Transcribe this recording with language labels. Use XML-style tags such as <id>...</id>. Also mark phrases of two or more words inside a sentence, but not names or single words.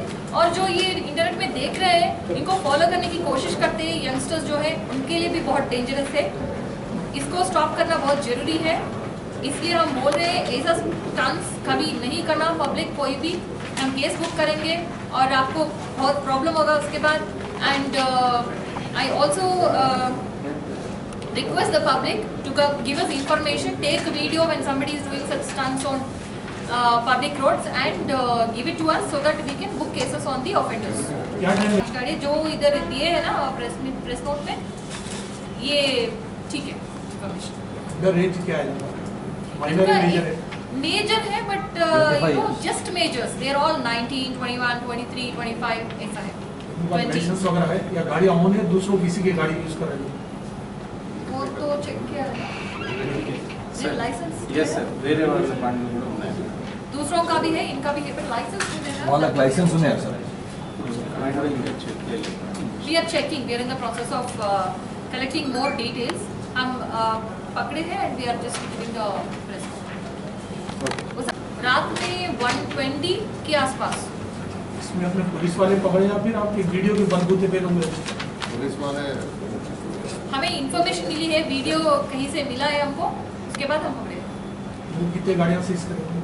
<hi>और जो ये इंटरनेट में देख रहे हैं, इनको फॉलो करने की कोशिश करते हैं यंगस्टर्स जो है, उनके लिए भी बहुत डेंजरस है। इसको स्टॉप करना बहुत ज़रूरी है, इसलिए हम बोल रहे हैं ऐसा स्टंट्स कभी नहीं करना। पब्लिक कोई भी, हम</hi> <en>case book</en> <hi>करेंगे और आपको बहुत प्रॉब्लम होगा उसके बाद।</hi> <en>and I also request the public to give us information, take a video when somebody is doing such stunts on public roads and give it to us so that we can book cases on the offenders.</en> <hi>जो इधर दिए है ना</hi> <en>press note</en> <hi>में, ये ठीक है। इन्फॉर्मेशन। रेंज क्या है? माइनर है, मेजर है? मेजर है</hi> <en>but just majors, they are all</en> <hi>19, 21, 23, 25 ऐसा है। लाइसेंस वगैरह है या गाड़ी ऑन है, दूसरों किसी की गाड़ी यूज कर रहे हैं? वो तो चेक किया है लाइसेंस।</hi> <en>yes sir,</en> <te>వేరే వాళ్ళ బండ్లు కూడా ఉన్నాయి సార్,</te> <hi>दूसरों का भी है, इनका भी है,</hi> <en>but license</en> <te>వాళ్ళకి లైసెన్స్ ఉన్నాయి సార్।</te> <en>We are checking, we are in the process of collecting more details.</en> <hi>हम पकड़े हैं</hi> <en>and we are just giving the press.</en> <hi>रात में 1:20 के आसपास। इसमें अपने पुलिस वाले पकड़े या फिर आपकी वीडियो के बलबूते पे होंगे? पुलिस वाले, हमें इंफॉर्मेशन मिली है, वीडियो कहीं से मिला है हमको, उसके बाद हम पकड़े। वो कितने गाड़ियाँ सीज करेंगे?</hi>